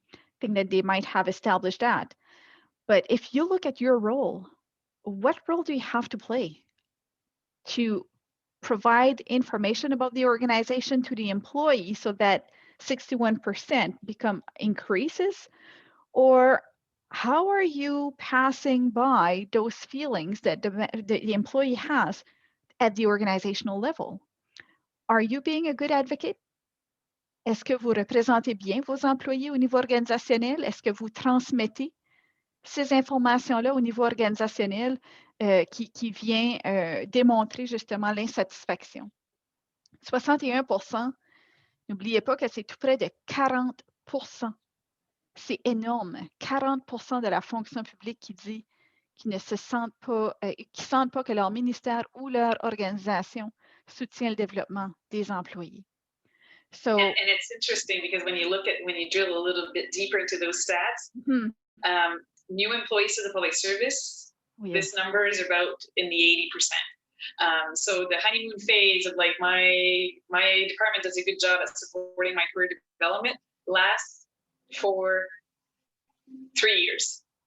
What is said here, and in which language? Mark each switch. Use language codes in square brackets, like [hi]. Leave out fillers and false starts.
[en] I think that they might have established that. But if you look at your role, what role do you have to play to provide information about the organization to the employee so that 61% increases? Or how are you passing by those feelings that the employee has at the organizational level? Are you being a good advocate? [fr] Est-ce que vous représentez bien vos employés au niveau organisationnel? Est-ce que vous transmettez ces informations-là au niveau organisationnel qui vient démontrer justement l'insatisfaction? 61%, n'oubliez pas que c'est tout près de 40%. C'est énorme. 40% de la fonction publique qui dit qu'ils ne se sentent pas, qui sentent pas que leur ministère ou leur organisation soutient le développement des employés. [en] So, and it's interesting because when you drill a little bit deeper into those stats, new employees to the public service, this number is about in the 80%. So the honeymoon phase of like my department does a good job at supporting my career development lasts for 3 years.